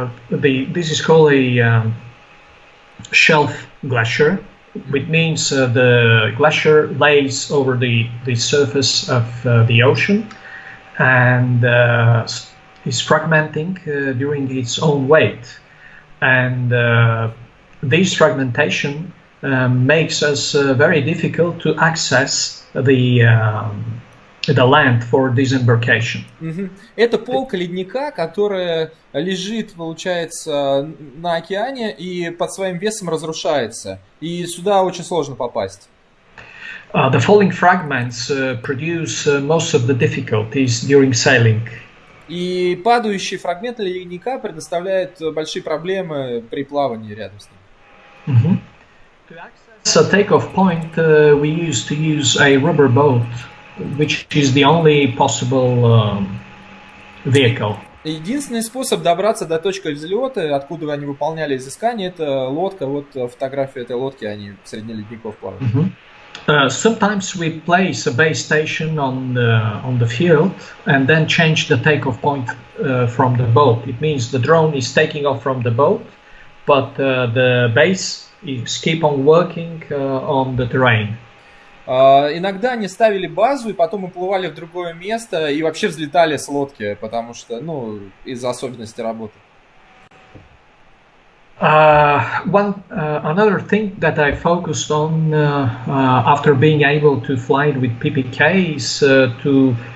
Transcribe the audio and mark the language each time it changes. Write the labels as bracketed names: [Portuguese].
[English] This is called a shelf glacier, which means the glacier lays over the surface of the ocean and is fragmenting during its own weight. And this fragmentation makes us very difficult to access the land for disembarkation. [Russian] Это полка ледника, которая лежит, получается, на океане и под своим весом разрушается. И сюда очень сложно попасть. [English] The falling fragments produce most of the difficulties during sailing. [Russian] И падающие фрагменты ледника предоставляют большие проблемы при плавании рядом с ним. [English] To access a takeoff point, we used to use a rubber boat, which is the only possible vehicle. [Russian] Единственный способ добраться до точки взлета, откуда они выполняли изыскания, это лодка. Вот фотография этой лодки, они в среди ледников плавают. [English] Sometimes we place a base station on the field and then change the takeoff point from the boat. It means the drone is taking off from the boat, but the base is keep on working on the terrain. [Russian] Иногда они ставили базу и потом уплывали в другое место и вообще взлетали с лодки, потому что, из-за особенностей работы. [English] Another thing that I focused on after being able to fly with PPK is to